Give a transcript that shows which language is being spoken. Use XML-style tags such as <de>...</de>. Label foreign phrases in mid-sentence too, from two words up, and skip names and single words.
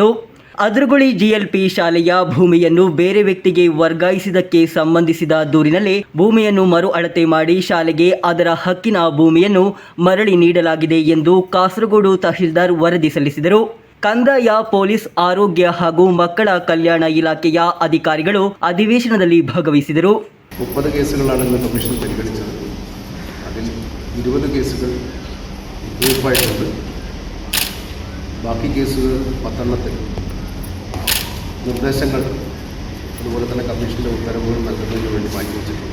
<kn>ಅದ್ರಗುಳಿ GLP ಶಾಲೆಯ ಭೂಮಿಯನ್ನು ಬೇರೆ ವ್ಯಕ್ತಿಗೆ ವರ್ಗಾಯಿಸಿದ್ದಕ್ಕೆ ಸಂಬಂಧಿಸಿದ ದೂರಿನಲ್ಲಿ ಭೂಮಿಯನ್ನು ಮರು ಅಳತೆ ಮಾಡಿ ಶಾಲೆಗೆ ಅದರ ಹಕ್ಕಿನ ಭೂಮಿಯನ್ನು ಮರಳಿ ನೀಡಲಾಗಿದೆ ಎಂದು ಕಾಸರಗೋಡು ತಹಶೀಲ್ದಾರ್ ವರದಿ ಸಲ್ಲಿಸಿದರು. ಕಂದಾಯ, ಪೊಲೀಸ್, ಆರೋಗ್ಯ ಹಾಗೂ ಮಕ್ಕಳ ಕಲ್ಯಾಣ ಇಲಾಖೆಯ ಅಧಿಕಾರಿಗಳು ಅಧಿವೇಶನದಲ್ಲಿ ಭಾಗವಹಿಸಿದರು.</kn> <ml>30 കേസുകളാണ് ഇന്ന് കമ്മീഷൻ പരിഗണിച്ചത്. അതിൽ 20 കേസുകൾ തീർപ്പായിട്ടുണ്ട്. ബാക്കി കേസുകൾ 10 നിർദ്ദേശങ്ങൾ അതുപോലെ തന്നെ കമ്മീഷൻ്റെ ഉത്തരവുകൾ നൽകുന്നതിന് വേണ്ടി മാറ്റിവെച്ചിട്ടുണ്ട്.</ml>